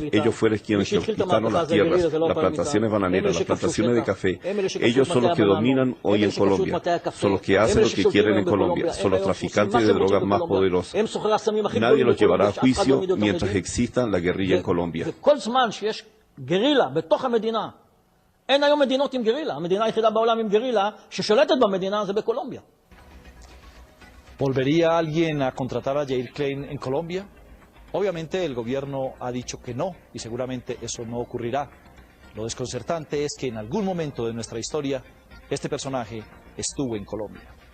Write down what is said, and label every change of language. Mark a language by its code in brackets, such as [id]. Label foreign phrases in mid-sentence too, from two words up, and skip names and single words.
[es] Ellos fueron quienes conquistaron las tierras, las plantaciones bananeras, las plantaciones de café. Ellos son los que dominan hoy en Colombia. Son los que hacen lo que quieren en Colombia. Son los traficantes de drogas más poderosos. Nadie los llevará a juicio mientras exista la guerrilla en Colombia. [he] אין היום מדינות עם גרילה. המדינה היחידה בעולם עם גרילה ששולטת במדינה זה בקולומביה. [es] ¿Volvería alguien a contratar a Yair Klein en Colombia? Obviamente el gobierno ha dicho que no y seguramente eso no ocurrirá. Lo desconcertante es que en algún momento de nuestra historia este personaje estuvo en Colombia.